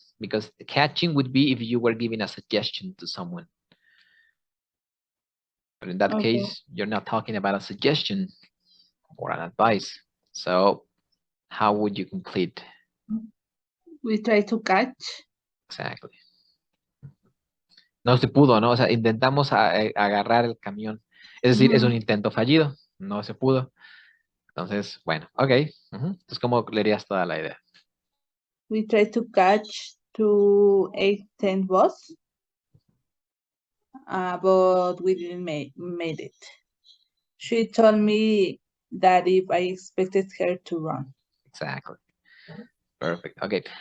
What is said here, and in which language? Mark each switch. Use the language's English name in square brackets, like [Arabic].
[English] Because catching would be if you were giving a suggestion to someone. But in that Okay. case, you're not talking about a suggestion or an advice. So how would you complete? We try to catch. Exactly. [Spanish] No se pudo, ¿no? O sea, intentamos agarrar el camión. Es decir, es un Mhm. intento fallido. No se pudo. Entonces, bueno, ok. Entonces, ¿cómo leerías toda la idea? [English] We tried to catch 2:10 bus, but we didn't made it. She told me that if I expected her to run. Exactly. Perfect. Okay.